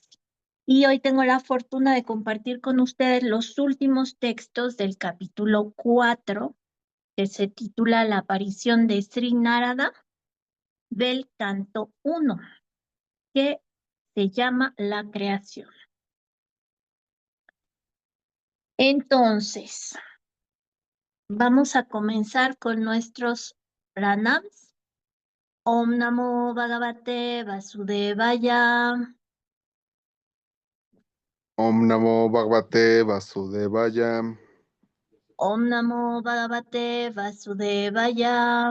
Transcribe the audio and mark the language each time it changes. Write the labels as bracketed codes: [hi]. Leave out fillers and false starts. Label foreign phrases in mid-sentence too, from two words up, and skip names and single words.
[es] Y hoy tengo la fortuna de compartir con ustedes los últimos textos del capítulo 4, que se titula La aparición de Sri Narada, del canto 1, que se llama La creación. Entonces, vamos a comenzar con nuestros pranams. [sa] ॐ नमो भगवते वासुदेवाय. ॐ नमो भगवते वासुदेवाय. ॐ नमो भगवते वासुदेवाय.